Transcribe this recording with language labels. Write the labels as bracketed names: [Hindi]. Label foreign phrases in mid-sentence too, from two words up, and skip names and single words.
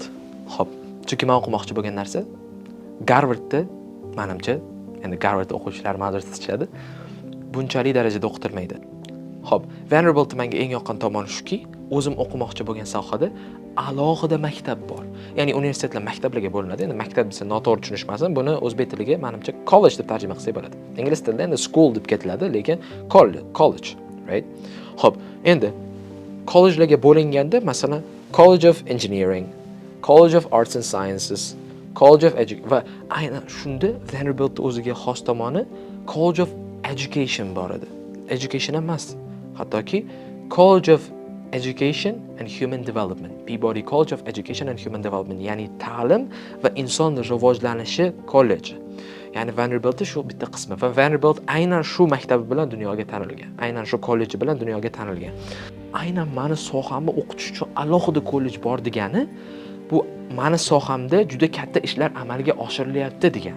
[Uzbek] Xo'p, chunki men o'qimoqchi bo'lgan narsa Garvardda, menimcha, endi Garvard o'quvchilari ma'zur tutishadi, bunchalik darajada o'qitilmaydi. Xo'p, Vanderbilt menga eng yoqqan tomoni shuki, o'zim o'qimoqchi bo'lgan sohada alohida maktab bor. Ya'ni universitetlar maktablarga bo'linadi. Endi maktab desa noto'g'ri tushunishmasin, buni o'zbek tiliga menimcha college deb tarjima qilsak bo'ladi. Ingliz tilida endi school deb ketiladi, lekin [English] college, right? [Uzbek] Xo'p, endi collegelarga bo'linganda, masalan, College of Engineering, College of Arts and Sciences, College of va aynan shunda Vanderbilt o'ziga xos tomoni College of Education bor edi. Education emas, hattoki College of Education and Human Development, Peabody College of Education and Human Development, ya'ni ta'lim va inson rivojlanishi kolleji. Ya'ni Vanderbilt shu bitta qismi va Vanderbilt aynan shu maktabi bilan dunyoga tanilgan. Aynan shu kolleji bilan dunyoga tanilgan. Aynan meni sohamni o'qitish uchun alohida kollej bor degani, bu meni sohamda juda katta ishlar amalga oshirilyapti degani.